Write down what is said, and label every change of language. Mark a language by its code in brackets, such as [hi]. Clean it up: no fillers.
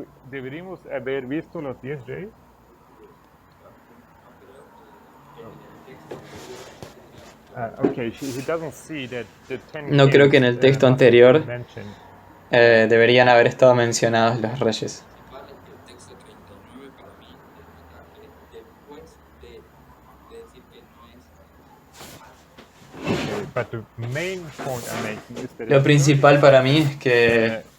[es] Deberíamos haber visto los 10 reyes. [en] Okay, he doesn't see that the 10 [es] No creo que en el texto anterior [en] mentioned. [es] deberían haber estado mencionados los reyes. El texto 39 para mí denota que después de decir que no es [en] But the main point I'm making is that [es] Lo principal para mí es que